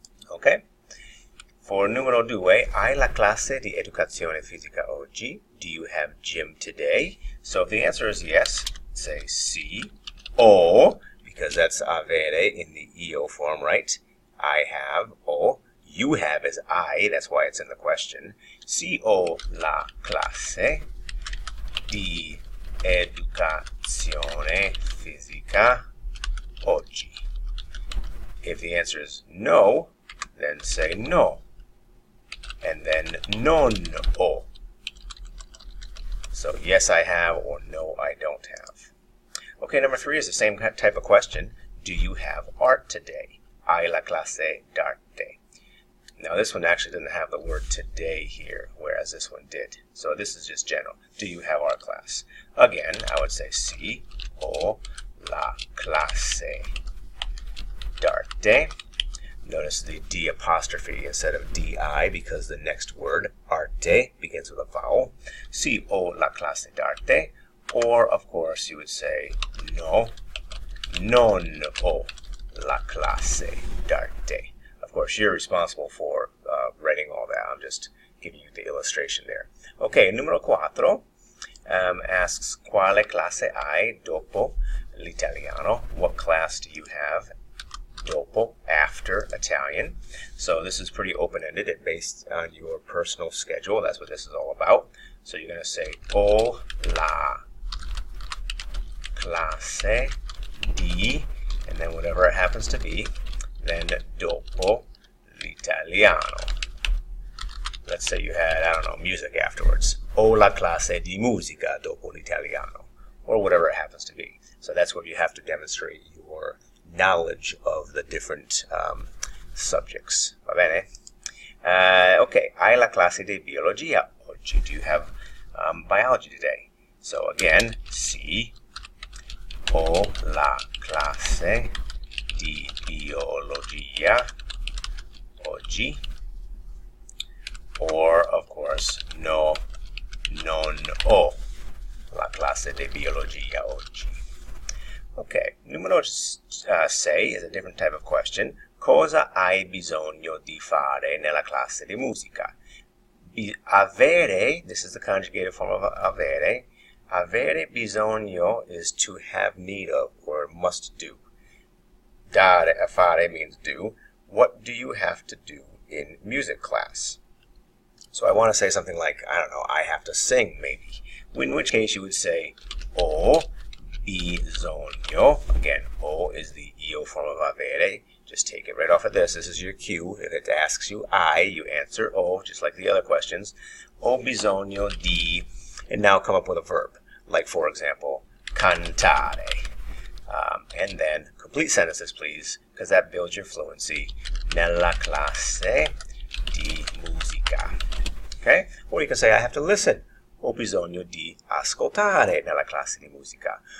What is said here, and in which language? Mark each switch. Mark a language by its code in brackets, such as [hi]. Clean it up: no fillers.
[en] Okay. For [it] numero due, hai la classe di educazione fisica oggi? [en] Do you have gym today? So if the answer is yes, say sì. O, because that's avere in the io form, right? I have, o. You have is I, that's why it's in the question. [it] Sì ho la classe di educazione fisica oggi. [en] If the answer is no, then say no. And then [it] non ho. [en] So yes I have or no I don't have. Okay, number 3 is the same type of question. Do you have art today? [it] Hai la classe d'arte. [en] Now this one actually didn't have the word today here, whereas this one did. So this is just general. Do you have art class? Again, I would say [it] sì ho la classe d'arte. [en] Notice the D apostrophe instead of DI because the next word, arte, begins with a vowel. [it] Sì ho la classe d'arte. [en] Or, of course, you would say [it] no, non ho la classe d'arte. [en] Of course, you're responsible for writing all that. I'm just giving you the illustration there. [it] Okay, numero 4 asks, quale classe hai dopo l'italiano? [en] What class do you have dopo, after Italian? So this is pretty open-ended. It's based on your personal schedule. That's what this is all about. So you're going to say [it] ho la classe di, [en] and then whatever it happens to be, then [it] dopo l'italiano. [en] Let's say you had, I don't know, music afterwards. [it] Ho la classe di musica dopo l'italiano, [en] or whatever it happens to be. So that's where you have to demonstrate your knowledge of the different subjects. [it] Va bene? Okay, hai la classe di biologia oggi? [en] Do you have biology today? So again, [it] sì ho la classe di biologia oggi. [en] Or, of course, [it] no, non ho la classe di biologia oggi. [en] Okay, numero 6 is a different type of question. [it] Cosa hai bisogno di fare nella classe di musica? [en] Avere, this is the conjugated form of avere. Avere bisogno is to have need of or must do. Dare, fare means do. What do you have to do in music class? So I want to say something like, I don't know, I have to sing maybe. In which case you would say [it] ho bisogno. [en] Again, ho is the io form of avere. Just take it right off of this. This is your cue. If it asks you I, you answer o, just like the other questions. [it] Ho bisogno di, [en] and now come up with a verb. Like, for example, cantare. And then complete sentences, please, because that builds your fluency. [it] Nella classe di musica. Okay? [en] Or you can say, I have to listen. [it] Ho bisogno di ascoltare nella classe di musica.